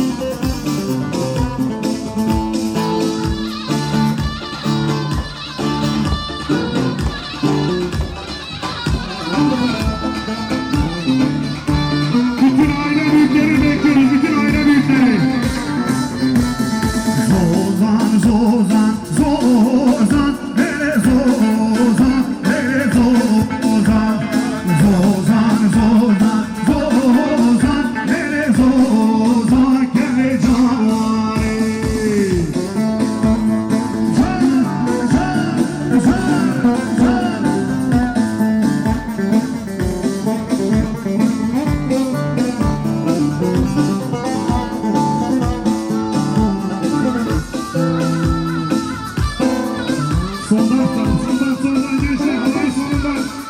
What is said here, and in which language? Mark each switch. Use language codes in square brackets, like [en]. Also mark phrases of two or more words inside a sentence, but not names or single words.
[tr] Bütün aile büyükleri bekliyoruz, bütün aile büyükleri. Zozan, Zozan, Zozan, hele Zozan, hele Zozan, Zozan, Zozan, Zozan, hele Zozan, hele Cani. Zan, zan, zan, zan. Soldan gençler, olay sonundan.